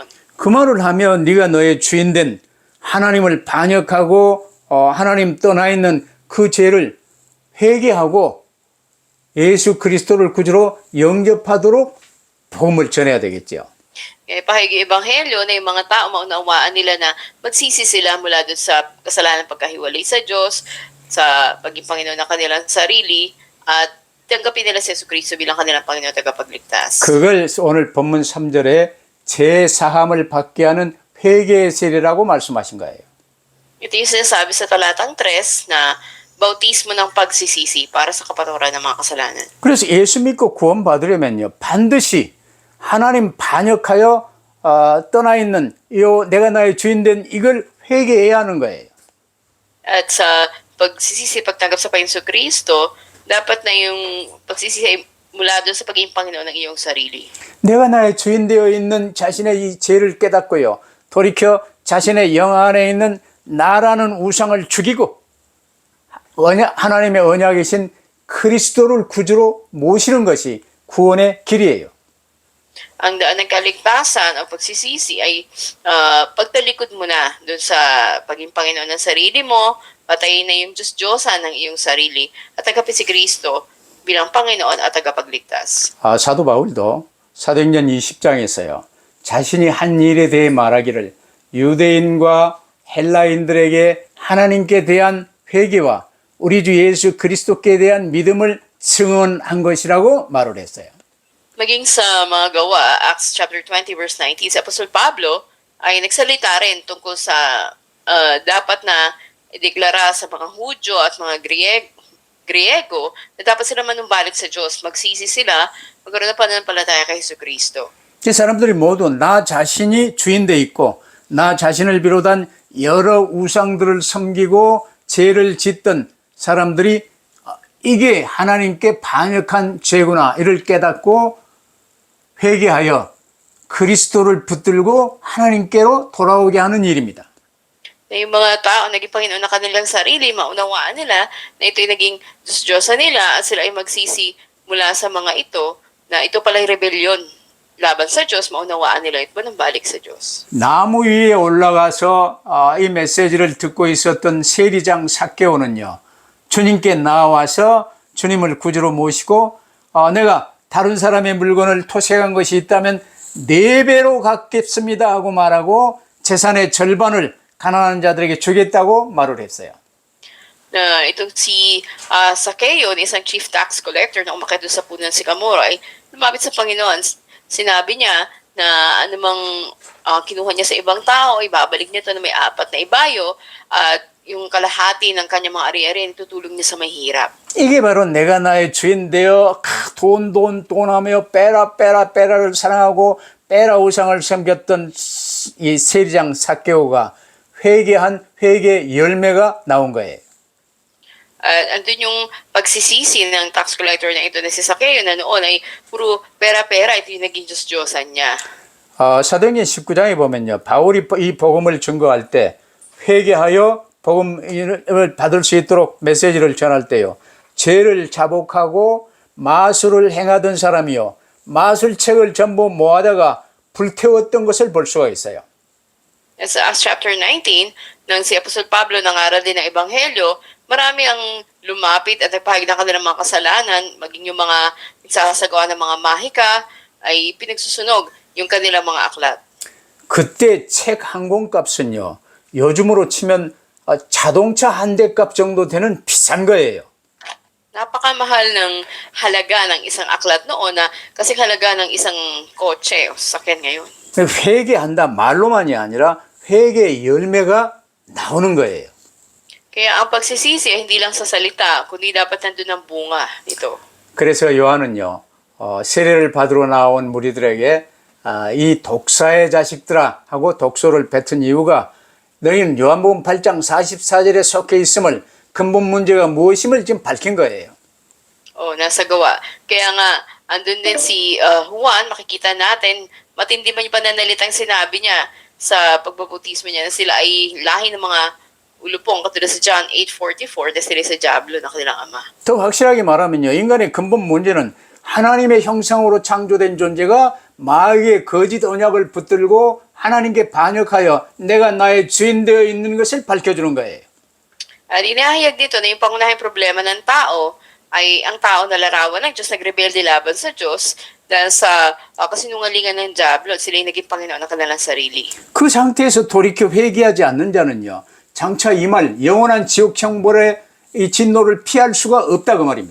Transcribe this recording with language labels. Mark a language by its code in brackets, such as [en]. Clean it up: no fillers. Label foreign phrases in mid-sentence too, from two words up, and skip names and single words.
[ko] 그 말을 하면 네가 너의 주인된 하나님을 반역하고 하나님 떠나 있는 그 죄를 회개하고 예수 그리스도를 구주로 영접하도록 복음을 전해야 되겠죠. [tl] Kaya pahayag yung ebanghelyo na yung mga tao maunawaan nila na magsisi sila mula doon sa kasalanan pagkahiwalay sa Diyos, sa paging Panginoon ng kanilang sarili, at tanggapin nila si Yesu Cristo bilang kanilang Panginoon at tagapagligtas. [ko] 그걸 오늘 본문 3절에 제사함을 받게 하는 회개의 세례라고 말씀하신 거예요. [tl] Ito yung sinasabi sa talatang 3 na bautismo ng pagsisisi para sa kapatawaran ng mga kasalanan. [ko] 그래서 예수 믿고 구원받으려면요 반드시 하나님 반역하여 떠나 있는 내가 나의 주인 된 이걸 회개해야 하는 거예요. [tl] At sa pagsisisi, pagtanggap sa Panginoon Kristo, dapat na yung pagsisisi ay mula doon sa pagiging Panginoon ng iyong sarili. [ko] 내가 나의 주인 되어 있는 자신의 이 죄를 깨닫고요. 돌이켜 자신의 영 안에 있는 나라는 우상을 죽이고 하나님의 언약이신 그리스도를 구주로 모시는 것이 구원의 길이에요. [tl] Ang daan ng kaligtasan o pagsisisi ay pagtalikod mo na doon sa paging Panginoon ng sarili mo, patayin na yung Diyos-Diyosan ng iyong sarili, at tagapin si Kristo bilang Panginoon at tagapagligtas. [ko] 사도 바울도 사도행전 20장에서요. 자신이 한 일에 대해 말하기를 유대인과 헬라인들에게 하나님께 대한 회개와 우리 주 예수 그리스도께 대한 믿음을 증언한 것이라고 말을 했어요. [tl] Maging sa mga gawa, [en] Acts chapter 20 verse 19, [tl] si Apostol Pablo ay nagsalita rin tungkol sa dapat na ideklara sa mga Hudyo at mga Griego na dapat sila manumbalik sa Diyos, magsisi sila, magkaroon ng pananampalataya kay Jesu Cristo. [ko] 이 사람들이 모두 나 자신이 주인돼 있고 나 자신을 비롯한 여러 우상들을 섬기고 죄를 짓던 사람들이 이게 하나님께 반역한 죄구나 이를 깨닫고 회개하여 그리스도를 붙들고 하나님께로 돌아오게 하는 일입니다. [tl] Na yung mga tao naging Panginoon na kanilang sarili, maunawaan nila na ito'y naging Diyos-Diyosa nila at sila ay magsisi mula sa mga ito na ito pala'y rebelyon laban sa Diyos, maunawaan nila ito ng balik sa Diyos. [ko] 나무 위에 올라가서 이 메시지를 듣고 있었던 세리장 삭개오는요. 주님께 나와서 주님을 구주로 모시고 내가 다른 사람의 물건을 토색한 것이 있다면 4배로 갚겠습니다 하고 말하고 재산의 절반을 가난한 자들에게 주겠다고 말을 했어요. [tl] Na itong si Zaccheo, isang [en] chief tax collector [tl] na umakyat doon sa puno ng Sycamore, ay lumapit sa Panginoon. Sinabi niya na anumang kinuha niya sa ibang tao, ibabalik niya ito na may 4 na ibayo at yung kalahati ng kanyang mga ari-ari tutulong niya sa mahirap. [ko] 이게 바로 내가 나의 주인 되어 돈 하며 빼라를 사랑하고 빼라 우상을 섬겼던 이 세리장 삭개오가 회개한 회개 열매가 나온 거예요. [tl] Andun yung pagsisisi ng [en] tax collector [tl] na ito na si Zaccheo na noon ay puro pera, ito yung naging Diyos-Diyosan niya. [ko] 사도행전 19장에 보면요. 바울이 이 복음을 증거할 때 회개하여 복음을 받을 수 있도록 메시지를 전할 때요. 죄를 자복하고 마술을 행하던 사람이요. 마술책을 전부 모아다가 불태웠던 것을 볼 수가 있어요. [en] As Acts chapter 19, [tl] nang si Apostol Pablo nangaral din ng Ebanghelyo, marami ang lumapit at nagpahagi ng kanilang mga kasalanan, maging yung mga nagsasagawa ng mga mahika, ay pinagsusunog yung kanilang mga aklat. [ko] 그때 책 한 권값은요, 요즘으로 치면 자동차 한 대 값 정도 되는 비싼 거예요. [tl] Napakamahal ng halaga ng isang aklat noon na kasi halaga ng isang kotse o sasakyan ngayon. [ko] 회개한다 말로만이 아니라 회개의 열매가 나오는 거예요. [tl] Kaya ang pagsisisi ay hindi lang sa salita, kundi dapat nandun ang bunga nito. [ko] 그래서 요한은요, 세례를 받으러 나온 무리들에게 이 독사의 자식들아 하고 독소를 뱉은 이유가 너희는 요한복음 8장 44절에 속해 있음을 근본 문제가 무엇임을 지금 밝힌 거예요. [tl] Nasa gawa. Kaya nga, andun din si Juan, makikita natin, matindi man yung pananalitang sinabi niya sa pagbabautismo niya na sila ay lahi ng mga ulupong katulad sa John 8:44 na sila sa Diablo ng kanilang ama. [ko] 더 확실하게 말하면요, 인간의 근본 문제는 하나님의 형상으로 창조된 존재가 마귀의 거짓 언약을 붙들고 하나님께 반역하여 내가 나의 주인 되어 있는 것을 밝혀주는 거예요. [tl] At inahayag dito na yung pangunahing problema ng tao ay ang tao na larawan ng Diyos, nagrebelde laban sa Diyos dahil sa kasinungalingan ng Diablo at sila yung naging Panginoon ng kanilang sarili. [ko] 그 상태에서 돌이켜 회개하지 않는 자는요, 장차 이 말 영원한 지옥 형벌의 이 진노를 피할 수가 없다 그 말입니다.